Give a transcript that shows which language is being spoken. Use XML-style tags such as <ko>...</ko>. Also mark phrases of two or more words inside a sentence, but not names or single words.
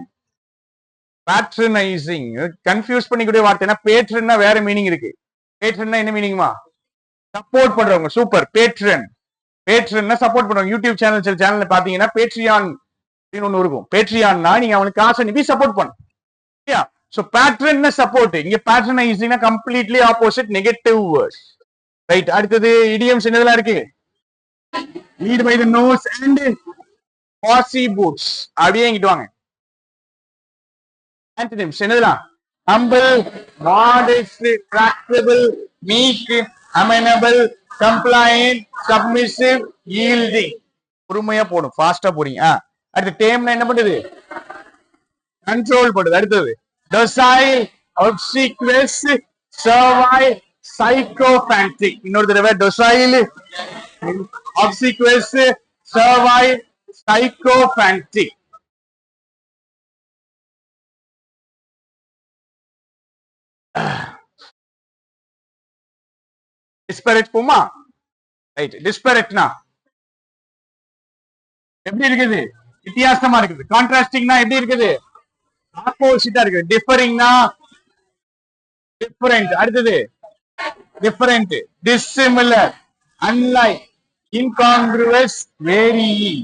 <en>patronizing confuse</en> <ta>பண்ணிக்கூடிய வார்த்தைனா பேட்ரன்னா வேற மீனிங் இருக்கு. பேட்ரன்னா என்ன மீனிங்மா? சப்போர்ட் பண்றவங்க. சூப்பர். பேட்ரன். பேட்ரன்னா சப்போர்ட் பண்றவங்க. யூடியூப் சேனல் சில சேனல்ல பாத்தீங்கன்னா பேட்ரியான் அப்படின்னு ஒண்ணு இருக்கும். பேட்ரியான்னா நீங்க அவனுக்கு காசு அனுப்பி சப்போர்ட் பண்ணு.</ta> <en>So patron support. இங்க patronizing completely opposite, negative words. Right.</en> <ta>அடுத்தது idioms என்னதெல்லாம் இருக்கு?</ta> <en>Lead by the nose and bossy boots.</en> <ta>அப்படியே இங்கிட்டு வாங்க. ஆன்டனிம்ஸ் என்னதுலாம்?</ta> <en>humble, modest, tractable, meek, amenable, compliant, submissive, yielding.</en> <ta>பொறுமையா போடும், ஃபாஸ்டா போறீங்க. அடுத்து டேம்னா என்ன பண்ணுது? கண்ட்ரோல் பண்ணுது. அடுத்தது</ta> <en>docile, obsequious, servile, sycophantic.</en> <ta>இன்னொரு தடவை</ta> <en>docile, obsequious, servile, sycophantic.</en> <ta>disparate போமா? ரைட். disparatena எப்படி இருக்குது? வித்தியாசமா இருக்குது. கான்ட்ராஸ்டிங்னா எப்படி இருக்குது? ஆப்போசிட்டா இருக்கு.</ta> <en>differingna different. அடுத்தது different, dissimilar, unlike, incongruous, varying.</en>